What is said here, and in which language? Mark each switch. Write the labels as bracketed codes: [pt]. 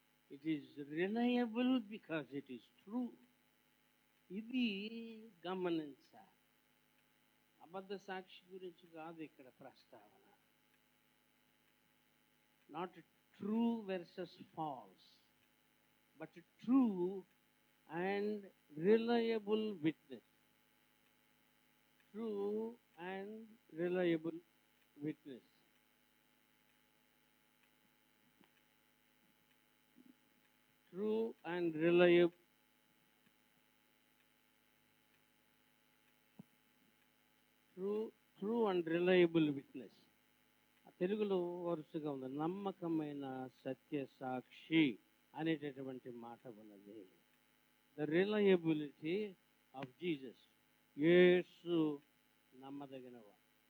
[en] It is reliable because it is true. [te] ఇది గమనించాలి. అబద్ధ సాక్షి గురించి కాదు ఇక్కడ ప్రస్తావన. [en] Not true versus false, but true and reliable witness. True and reliable witness. True and reliable. True and reliable witness. [te] తెలుగులో వరుసగా ఉంది, నమ్మకమైన సత్యసాక్షి అనేటటువంటి మాట ఉన్నది. [en] The reliability of Jesus. [te] యేసు నమ్మదగినవాడు.